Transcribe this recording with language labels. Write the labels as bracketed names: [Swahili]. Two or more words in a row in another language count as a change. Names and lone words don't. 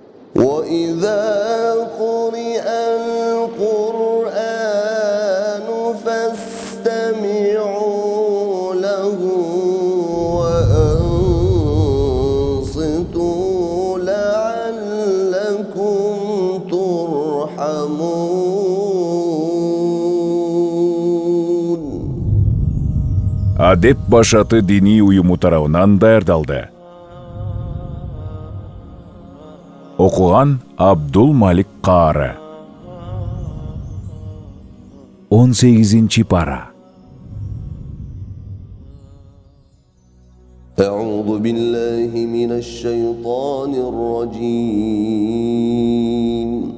[Arabic] وإذا قرئ القرآن فاستمعوا له وأنصتوا لعلكم ترحمون. [Kyrgyz] Адеп башаты дини уюму тарабынан даярдалды. Окуган Абдул Малик Каары. 18-ci para. [Arabic] أعوذ بالله من الشيطان الرجيم.